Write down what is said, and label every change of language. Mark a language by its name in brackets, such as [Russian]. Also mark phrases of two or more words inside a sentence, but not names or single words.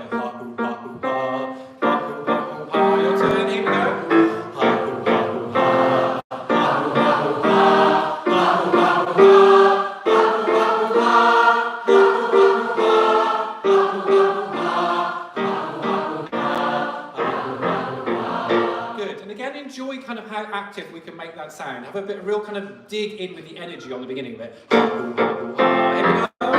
[English] Ha-hoo-ha-hoo-ha, ha-hoo-ha-hoo-ha. Your turn, here we go. Ha-hoo-ha-hoo-ha, ha-hoo-ha-hoo-ha, ha-hoo-ha-hoo-ha. Good, and again enjoy kind of how active we can make that sound. Have a bit real kind of dig in with the energy on the beginning of it. Ha-hoo-ha-hoo-ha, here we go.